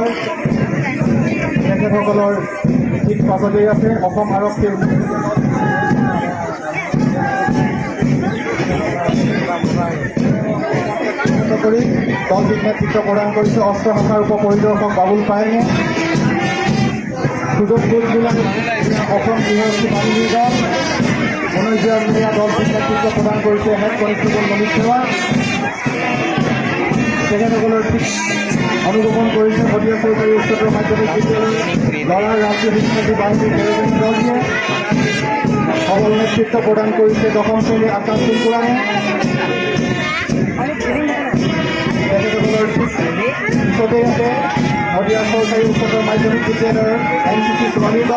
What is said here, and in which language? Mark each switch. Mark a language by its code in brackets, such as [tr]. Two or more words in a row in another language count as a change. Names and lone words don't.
[as] তেখেতসকলৰ ঠিক পাছতেই আছে অসম আৰক্ষীৰ কৰি দলটিক নেতৃত্ব প্ৰদান কৰিছে অস্ত্ৰ শাখাৰ উপ পৰিদৰ্শক বাবুল পায়েঙে। [bn] সুযোগপুর জেলা অসম গৃহস্থী বাহিনীর দল ১৯ দলটির নেতৃত্ব প্রদান করেছে হেড কনস্টেবল মনির সেবা। [as] তেখেতসকলৰ ঠিক অনুগমন কৰিছে মদিয়া চৰকাৰী উচ্চতৰ মাধ্যমিক বিদ্যালয় লৰাৰ ৰাজ্যিক শিক্ষাৰ্থী বাহিনীৰ দলটিয়ে। সবল নেতৃত্ব প্ৰদান কৰিছে ১০ম শ্ৰেণীৰ আকাশ সিং কোৰামে। তেখেতসকলৰ ঠিক পিছতেই আছে মদিয়া চৰকাৰী উচ্চতৰ মাধ্যমিক বিদ্যালয়ৰ এনচিচি শ্ৰেণী দল।